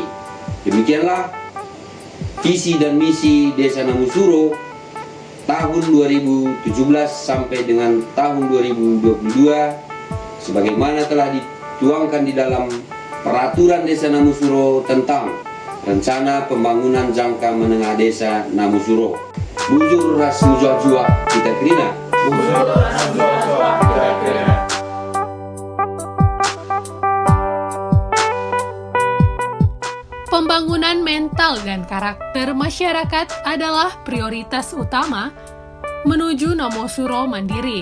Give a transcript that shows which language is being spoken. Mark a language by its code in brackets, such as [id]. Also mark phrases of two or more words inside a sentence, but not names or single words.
[id] Demikianlah visi dan misi Desa Namusuro tahun 2017 sampai dengan tahun 2022, sebagaimana telah dituangkan di dalam Peraturan Desa Namusuro tentang Rencana Pembangunan Jangka Menengah Desa Namusuro. [btx] Bujur ras jua kita kerina. [id] Pembangunan mental dan karakter masyarakat adalah prioritas utama menuju Namusuro mandiri.